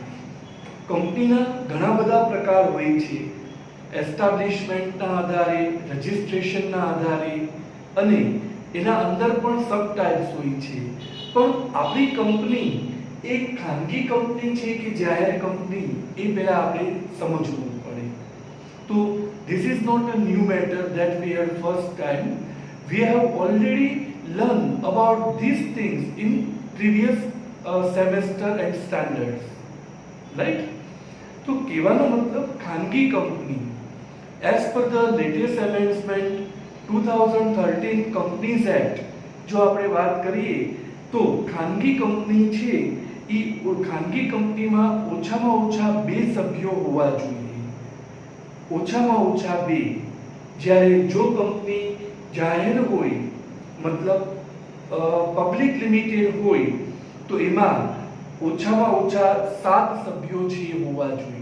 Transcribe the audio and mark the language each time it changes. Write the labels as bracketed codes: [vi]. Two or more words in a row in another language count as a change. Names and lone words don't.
[gu] કંપનીના ઘણા બધા પ્રકાર હોય છે, એસ્ટાબ્લિશમેન્ટના આધારે, રજિસ્ટ્રેશનના આધારે અને એના અંદર પણ [en] sub types [gu] હોય છે. પણ આપણી કંપની એક ખાનગી કંપની છે કે જાહેર કંપની, એ પહેલા આપણે સમજવું પડે. [en] તો this is not a new matter that we had first time. We have already learned about these things in previous semester and standards, right? [gu] તો કહેવાનો મતલબ ખાનગી કંપની, [en] as per the latest amendment 2013 Companies Act, [gu] જો આપણે વાત કરીએ તો ખાનગી કંપની છે એ ખાનગી કંપનીમાં ઓછામાં ઓછા 2 સભ્યો હોવા જોઈએ. ઓછામાં ઓછા 2. જ્યારે જો કંપની જાહેર હોય, મતલબ [en] public limited [gu] હોય, તો એમાં ઓછામાં ઓછા 7 સભ્યો છે એ હોવા જોઈએ.